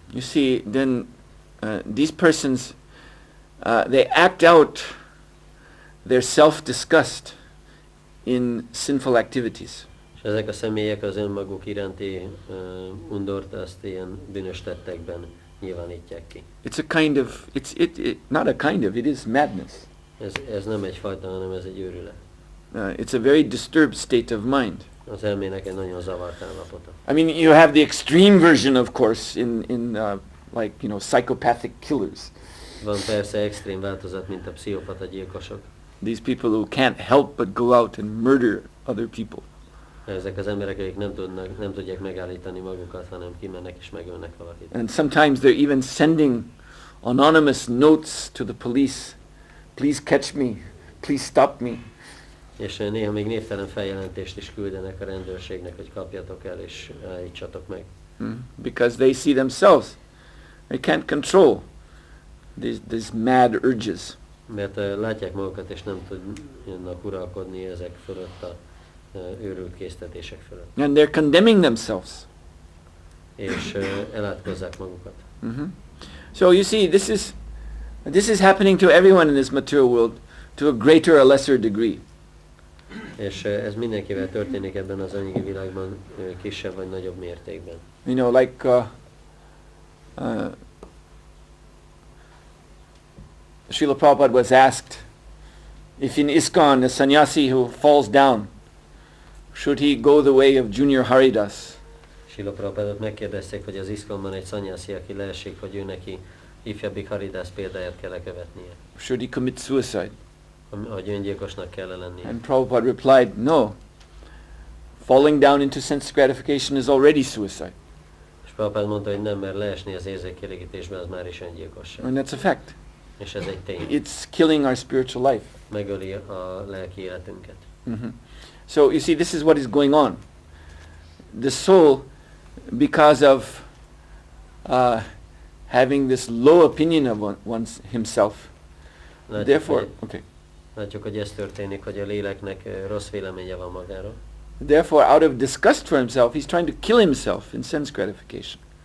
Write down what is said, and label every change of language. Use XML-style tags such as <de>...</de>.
<en>you see, then these persons, they act out their self-disgust in sinful activities.</en> <hu>És ezek a személyek az önmaguk iránti undort azt ilyen bűnös tettekben nyilvánítják ki.</hu> <en>It's a kind of, not a kind of, it is madness.</en> <hu>Ez nem egyfajta, hanem ez egy őrület.</hu> <en>It's a very disturbed state of mind.</en> <hu>Az elmének egy nagyon zavart állapota.</hu> <en>I mean, you have the extreme version, of course, in like, you know, psychopathic killers.</en> <hu>Van persze extrém változat, mint a pszichopata gyilkosok.</hu> <en>These people who can't help but go out and murder other people.</en> <hu>Ezek az emberek, akik nem tudják megállítani magukat, hanem kimennek és megölnek valakit.</hu> <en>And sometimes they're even sending anonymous notes to the police. Please catch me. Please stop me.</en> <hu>És néha még névtelen feljelentést is küldenek a rendőrségnek, hogy kapjatok el és állítsatok meg.</hu> <en>Because they see themselves. They can't control these mad urges.</en> <hu>Mert látják magukat és nem tudnak uralkodni ezek fölött a őrült késztetések fölött.</hu> <en>And they're condemning themselves.</en> <hu>És elátkozzák magukat.</hu> <en>So you see, this is happening to everyone in this material world to a greater or lesser degree.</en> <hu>És ez mindenkivel történik ebben az anyagi világban kisebb vagy nagyobb mértékben.</hu> <en>You know, like Srila Prabhupada was asked if in ISKCON a sannyasi who falls down, should he go the way of Junior Haridas?</en> <hu>Srila Prabhupádot megkérdezték, hogy az ISKCON-ban egy sannyasi, aki leesik, hogy ő neki ifjabbik Haridas példáját kell követnie.</hu> <en>Should he commit suicide?</en> <hu>Hogy öngyilkosnak kell lennie.</hu> <en>And Prabhupada replied, no. Falling down into sense gratification is already suicide.</en> <hu>És Prabhupád mondta, hogy nem, mert leesni az érzékkielégítésben az már is öngyilkosság.</hu> <en>And that's a fact.</en> <hu>És ez egy tény.</hu> <en>It's killing our spiritual life.</en> <hu>Megöli a lelki életünket.</hu> <en>So you see, this is what is going on. The soul, because of having this low opinion of himself, therefore,</en> <hu>Látjuk, hogy ez történik, hogy a léleknek rossz véleménye van magáról.</hu> <en>Therefore, out of disgust for himself, he's trying to kill himself in sense gratification.</en>